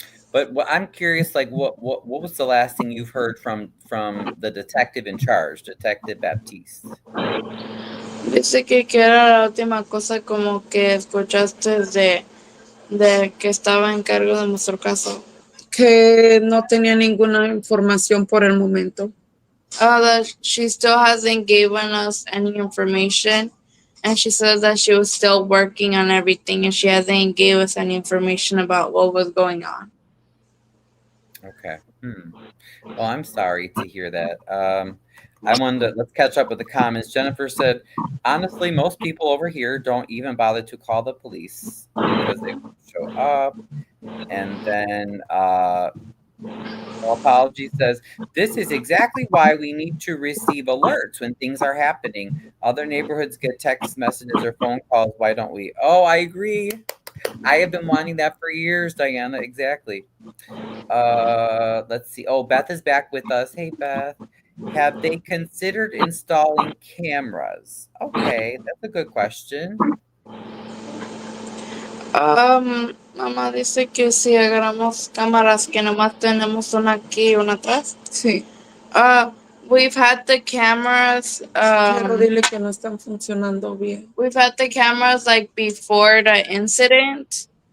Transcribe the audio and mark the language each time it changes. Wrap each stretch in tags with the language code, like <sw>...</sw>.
<en>But I'm curious, like, what was the last thing you've heard from the detective in charge, Detective Baptiste?</en> <es>Dice que era la última cosa como que escuchaste de que estaba en cargo de nuestro caso. Que no tenía ninguna información por el momento.</es> <en>That she still hasn't given us any information, and she says that she was still working on everything, and she hasn't given us any information about what was going on. Okay. Well, I'm sorry to hear that. Let's catch up with the comments. Jennifer said, honestly, most people over here don't even bother to call the police because they won't show up. And then Apology says, this is exactly why we need to receive alerts when things are happening. Other neighborhoods get text messages or phone calls. Why don't we? Oh, I agree. I have been wanting that for years, Diana. Exactly. Let's see. Oh, Beth is back with us. Hey, Beth. Have they considered installing cameras? Okay, that's a good question.</en> <es>Mamá dice que si agarramos cámaras que nomás tenemos una aquí y una atrás. Sí.</es> <en>We've had the cameras.</en> <es>Pero dile que no están funcionando bien.</es> <en>We've had the cameras like before the incident,</en>